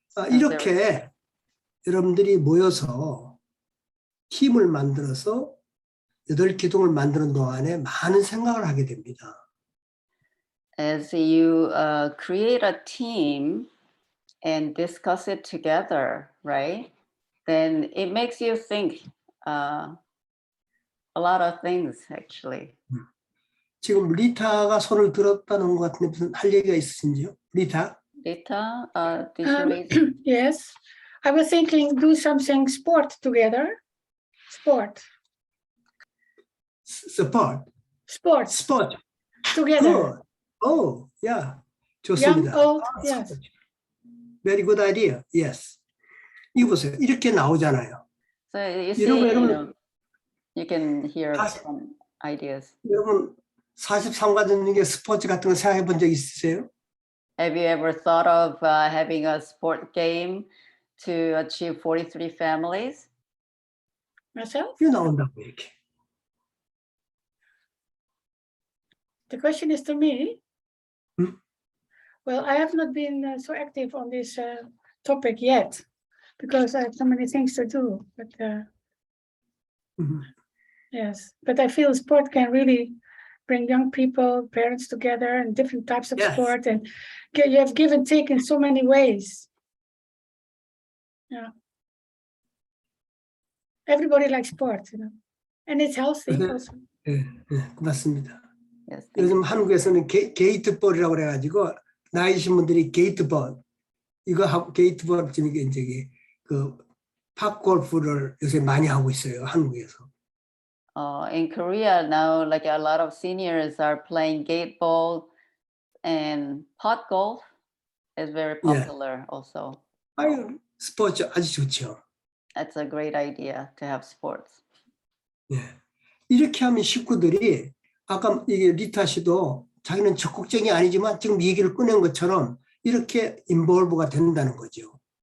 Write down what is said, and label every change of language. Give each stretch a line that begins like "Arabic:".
Korean: 이렇게 여러분들이 모여서 팀을 만들어서 8기둥을 만드는 동안에 많은 생각을 하게 됩니다.
English: As you create a team and discuss it together, right? Then it makes you think a lot of things, actually.
Korean: 지금 리타가 손을 들었다는 것 같은데 무슨 할 얘기가 있으신지요? 리타?
English: Rita, did you raise? Yes, I was thinking do something sport together. Sport. Support. Sports Sport. together. Good. Oh, yeah. Young,
Korean: 좋습니다.
English: old, yes. Very good idea. Yes.
Korean: 이거 보세요. 이렇게 나오잖아요.
English: So you see,
Korean: 여러분,
English: you can hear some ideas.
Korean: 여러분 43가족 중에 스포츠 같은 거 생각해 본 적 있으세요?
English: Have you ever thought of having a sport game to achieve 43 families? Myself?
Korean: 이거 나온다고 이렇게.
English: The question is to me. Hmm? Well, I have not been so active on this topic yet because I have so many things to do. But yes, but I feel sport can really bring young people, parents together, and different types of sport, and you have give and take in so many ways. Yeah, everybody likes sport, and it's healthy also.
Korean: 네, 고맙습니다.
English: Yes,
Korean: 요즘 한국에서는 게이트볼이라고 그래가지고 나이신 분들이 게이트볼 이거 하고 게이트볼 지금 이제 그 팝골프를 요새 많이 하고 있어요 한국에서.
English: In Korea now, like a lot of seniors are playing gate ball, and pot golf is very popular also.
Korean: 아유, 스포츠 아주 좋죠.
English: That's a great idea to have sports.
Korean: 예. 이렇게 하면 식구들이 아까 이게 리타 씨도 자기는 적극적이 아니지만 지금 얘기를 꺼낸 것처럼 이렇게 인볼브가 된다는 거죠.